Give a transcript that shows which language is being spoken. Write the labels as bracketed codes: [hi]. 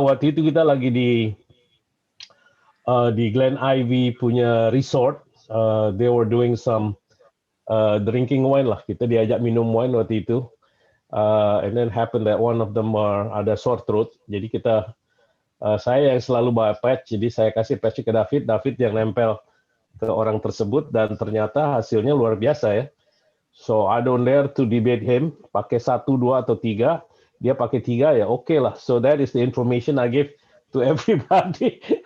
[id] Waktu itu kita lagi di Glen Ivy punya resort. [en] They were doing some drinking wine lah. [id] Kita diajak minum wine waktu itu. [en] And then happened that one of them ada sore throat. [id] Jadi saya yang selalu bawa patch. Jadi saya kasih patch ke David. David yang nempel ke orang tersebut dan ternyata hasilnya luar biasa ya. [en] So I don't dare to debate him. [id] Pakai 1, 2 atau 3. Dia pakai 3 ya oke lah. [en] So that is the information I give to everybody.